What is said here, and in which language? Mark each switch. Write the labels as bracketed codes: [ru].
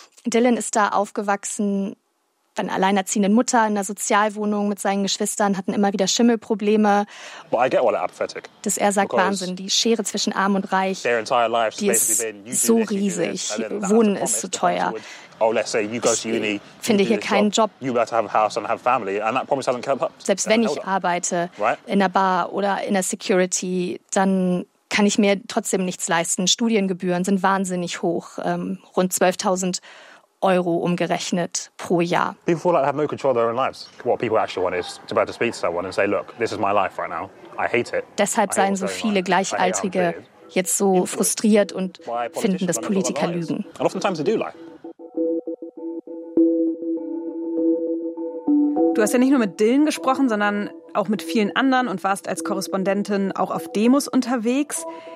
[de] Dylan ist da aufgewachsen, bei einer alleinerziehenden Mutter in einer Sozialwohnung mit seinen Geschwistern, hatten immer wieder Schimmelprobleme. [en] Well, I get all apathetic. [de] Dass er sagt, Wahnsinn, die Schere zwischen Arm und Reich, [en] their entire life's [de] die ist so riesig, Wohnen ist so teuer. [en] Oh, let's say you go to uni, [de] finde hier keinen Job. [en] You better have a house and have family, and that promise hasn't kept up. [de] Selbst wenn ich arbeite in einer Bar oder in der Security, dann kann ich mir trotzdem nichts leisten. Studiengebühren sind wahnsinnig hoch, rund 12.000 Euro umgerechnet pro Jahr. [en] People feel like they have no control of their own lives. What people actually want is to be able to speak to someone and say, look, this is my life right now. I hate it. [de] Deshalb seien so viele Gleichaltrige jetzt so frustriert und finden, dass Politiker lügen. [en] And oftentimes they do lie. [de] Du hast ja nicht nur mit Dylan gesprochen, sondern auch mit vielen anderen und warst als Korrespondentin auch auf Demos unterwegs.